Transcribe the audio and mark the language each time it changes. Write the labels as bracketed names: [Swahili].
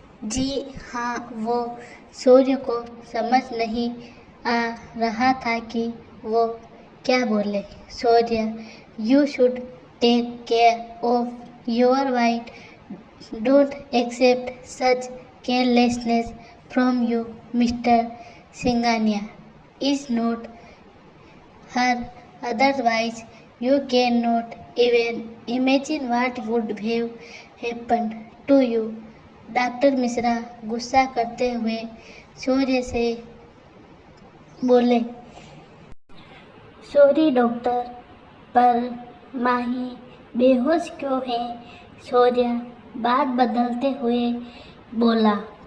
[Hindi] जी हाँ। वो सूर्य को समझ नहीं आ रहा था कि वो क्या बोले। [English] Surya, you should take care of your wife, don't accept such carelessness from you. Mister Singhania is not her, otherwise you cannot even imagine what would have happened to you। [Hindi] Doctor Mishra गुस्सा करते हुए सूर्य से बोले। सॉरी डॉक्टर, पर माही बेहोश क्यों है? सूर्य बात बदलते हुए बोला।